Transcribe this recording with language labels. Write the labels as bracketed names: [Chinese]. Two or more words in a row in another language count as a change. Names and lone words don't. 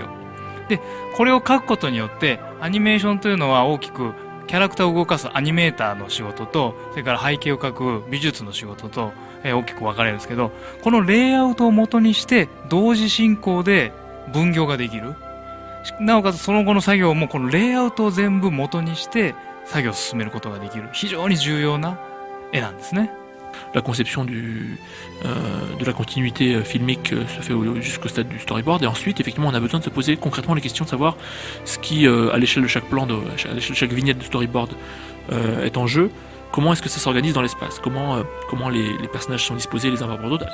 [Japanese] で、これを書くことによって、アニメーションというのは大きくキャラクターを動かすアニメーターの仕事と、それから背景を描く美術の仕事と、大きく分かれるんですけど、このレイアウトを元にして同時進行で分業ができる。なおかつその後の作業もこのレイアウトを全部元にして作業を進めることができる非常に重要な絵なんですね。 [French] La conception de la continuité filmique se fait jusqu'au stade du storyboard et ensuite effectivement on a besoin de se poser concrètement les questions de savoir ce qui à l'échelle de chaque plan, à l'échelle de chaque vignette de storyboard est en jeu. Comment est-ce que ça s'organise dans l'espace? Comment les personnages sont disposés les uns par rapport aux autres?